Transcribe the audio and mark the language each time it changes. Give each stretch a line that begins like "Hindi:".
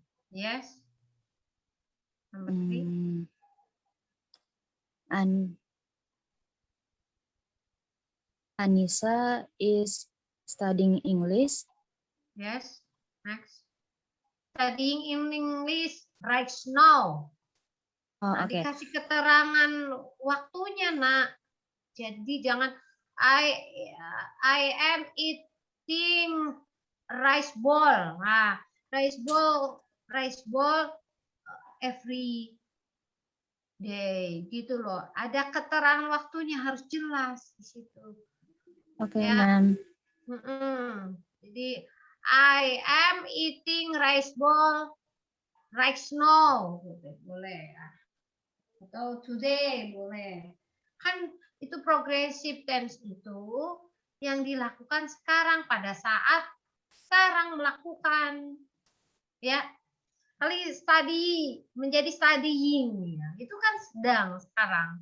English: Yes. Number 3. And Anissa is studying English. Yes. Next. Studying in English right now. Oh, Nah, oke.
Indonesian: dikasih keterangan waktunya, Nak. Jadi jangan
English: I am eating rice ball. Nah, rice ball every day
Indonesian: gitu loh. Ada keterangan waktunya, harus jelas di situ. Oke, Ya. ma'am. Jadi
English: I am eating rice ball right now.
Indonesian: Boleh. Atau today boleh. Kan itu progressive tense itu yang dilakukan sekarang pada saat sekarang melakukan. Ya. Kali study menjadi studying, ya. Itu kan sedang sekarang.